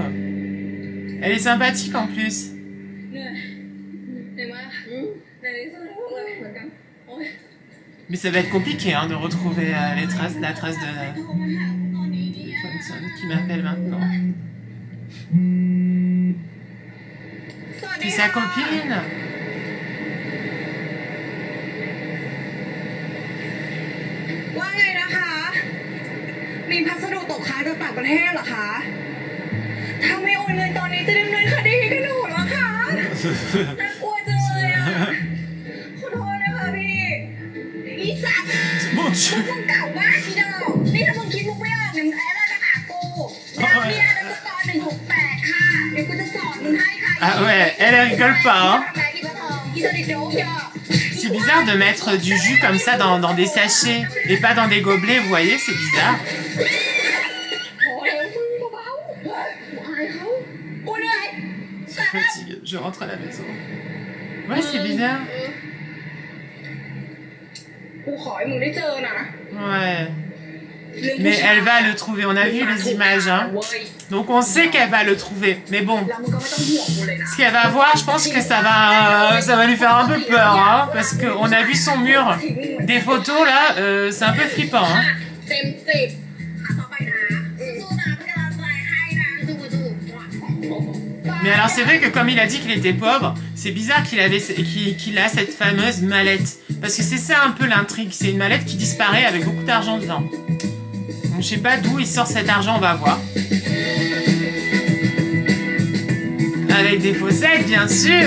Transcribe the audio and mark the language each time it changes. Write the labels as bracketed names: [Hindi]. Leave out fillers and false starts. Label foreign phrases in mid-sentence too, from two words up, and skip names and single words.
[French] Elle est sympathique en plus. [Thai] เหนื่อยเหนื่อยมากเหนื่อยที่สุดเลยเหมือนกันโอ๊ย [French] Mais ça va être compliqué hein, de retrouver la trace de [Thai] โทรมาหาตอนนี้เนี่ย [French] Johnson qui m'appelle maintenant. [Thai] สวัสดี [French] C'est [Thai] ค่ะ [French] sa copine. [Thai] ว่าไงนะคะ มีพัสดุตกค้างจากต่างประเทศเหรอคะ ถ้าไม่โอนเงินตอนนี้จะดำเนินคดีกับหนูเหรอคะน่ากลัวจังเลยอ่ะ ขอโทษนะคะพี่ อีสัตว์ [French] Mon Dieu. [Thai] มึงเก่ามากทีเดียวนี่ถ้ามึงคิดมึงไม่ออกเนี่ยมึงแอบมาหากูดาวเนี่ยแล้วก็ตอน168ค่ะ เดี๋ยวกูจะสอนมึงให้ค่ะ [French] Ah ouais, elle rigole pas. Hein. [Thai] อีสนิทโจ๊กเยอะ [French] C'est bizarre de mettre du jus comme ça dans des sachets et pas dans des gobelets, vous voyez, c'est bizarre. [Thai] โอ้ยมึงเบาๆกูอายเขากูเหนื่อย [French] Je suis fatiguée, je rentre à la maison. Ouais, c'est bizarre. [Thai] กูขอให้มึงได้เจอนะ [French] Ouais. Mais elle va le trouver, on a vu les images, hein. Donc on sait qu'elle va le trouver. Mais bon, [Thai] แล้วมึงก็ไม่ต้องห่วงกูเลยนะ [French] ce qu'elle va voir, je pense que ça va lui faire un peu peur, hein. Parce qu'on a vu son mur. Des photos, là, c'est un peu flippant, hein. [Thai] เต็ม10ต่อไปนะสู้ๆนะเป็นกำลังใจให้นะสู้ๆ [French] Mais alors c'est vrai que comme il a dit qu'il était pauvre, c'est bizarre qu'il a cette fameuse mallette. Parce que c'est ça un peu l'intrigue, c'est une mallette qui disparaît avec beaucoup d'argent dedans. Donc je sais pas d'où il sort cet argent, on va voir. Avec des fossettes, bien sûr.